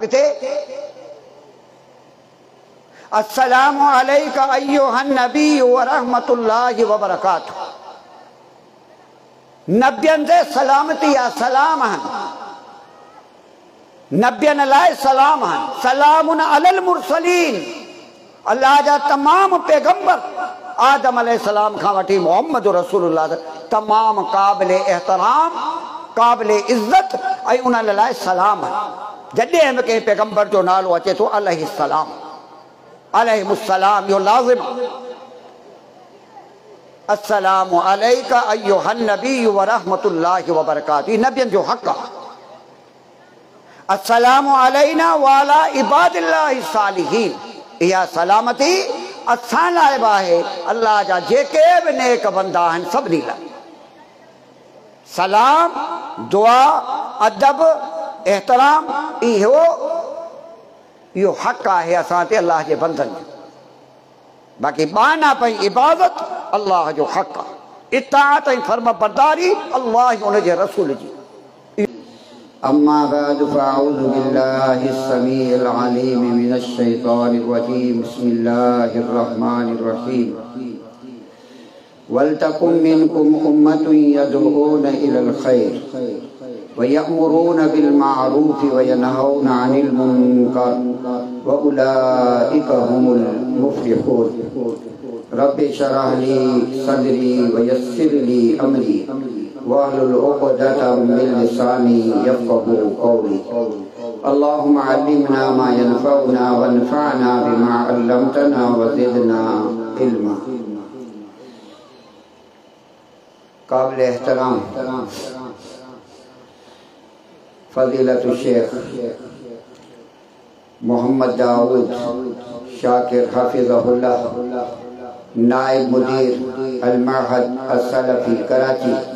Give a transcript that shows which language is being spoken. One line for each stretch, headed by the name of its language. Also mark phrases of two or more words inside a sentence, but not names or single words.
Arabic: किथे السلام عليك أيها النبي ورحمة الله وبركاته.
Sindhi: नबियन से सलामती या सलाम हन, नबियन लाए सलाम हन।
Arabic: سلام على المرسلين,
Sindhi: अल्लाह जा तमाम पैगंबर आदम अलैहिस्सलाम खां वठी मोहम्मद रसूलुल्लाह तमाम काबिले एहतराम, काबिले इज्जत ऐं उन्हनि लाइ सलाम हन। जॾहिं बि कंहिं पैगंबर जो नालो अचे थो अलैहिस्सलाम, अलैहिमुस्सलाम, इहो लाज़िम।
Arabic: السلام عليك أيها النبي ورحمة الله وبركاته,
Sindhi: नबियन जो हक़ आहे।
Arabic: السلام علينا وعلى عباد الله الصالحين,
Sindhi: इहा सलामती असां लाइ बि आहे, अल्लाह जा जेके बि नेक बंदा आहिनि सभिनी लाइ। सलाम, दुआ, अदब, एहतराम, इहो हक़ आहे असां ते अल्लाह जे बंदनि जो। बाक़ी बाना पई इबादत अल्लाह जो हक़ आहे, इताअत ऐं फर्म बरदारी अल्लाह ऐं उन जे रसूल जी।
Arabic: أما بعد فأعوذ بالله السميع العليم من الشيطان الرجيم. بسم الله الرحمن الرحيم ولتكن منكم أمة يدعون إلى الخير ويأمرون بالمعروف وينهون عن المنكر وأولئك هم المفلحون. رب اشرح لي صدري ويسر لي أمري واحلل عقدة من لساني يفقهوا قولي. اللهم علمنا ما ينفعنا وانفعنا بما علمتنا وزدنا علما.
Sindhi: काबिल एहतराम फ़ज़ीलतु शेख मोहम्मद दाऊद शाकिर हफ़िज़हुल्लाह, नायब मुदीर अल-मअहद अस-सलफ़ी कराची,